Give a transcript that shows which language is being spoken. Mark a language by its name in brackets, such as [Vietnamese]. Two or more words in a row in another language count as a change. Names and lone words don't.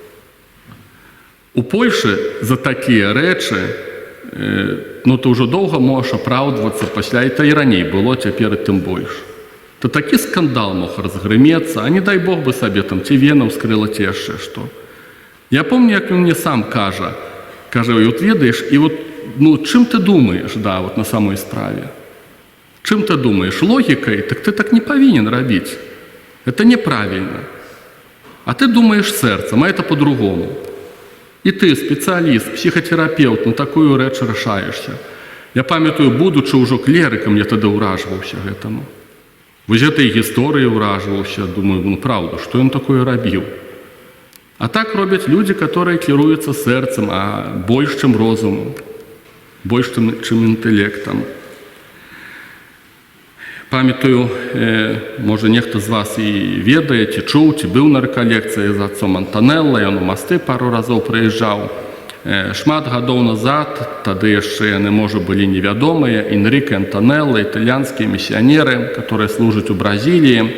[Belarusian] У Польшы за такія рэчы, ну ты ўжо доўга можаш апраўдвацца, пасля і раней было, цяпер і тым больш. То такі скандал мог разгрымецца, а не дай Бог бы сабе там ці вена ўскрыла, ці яшчэ што. Я помню, як ён мне сам кажа, вот ведаеш, і вот, ну, чым ты думаеш, да, вот на самой справе? [Russian] Чым ты думаешь? Логикой? Так ты так не повинен робить. Это неправильно. А ты думаешь сердцем, а это по-другому. И ты, специалист, психотерапевт, [Belarusian] на такую рэч рашаешься. Я памятаю, [Russian] будучи уже клериком, я тогда ураживался этому. Вось этой гісторыі ураживался, думаю, ну правда, что он такое робил? А так робят люди, которые кіруюцца сердцем, а больше, чем розумом, больше, чем интеллектом. [Belarusian] Памятаю, може нехто з вас і ведае, ці чуў, ці быў на рэкалекцыі з отцом Антанелла, ён у Масты пару разоў прыязджаў. Шмат гадоў назад, тады яшчэ яны, можа, былі невядомыя, Энріке Антанелла, італьянскія місіянеры, которые служаць у Бразіліі.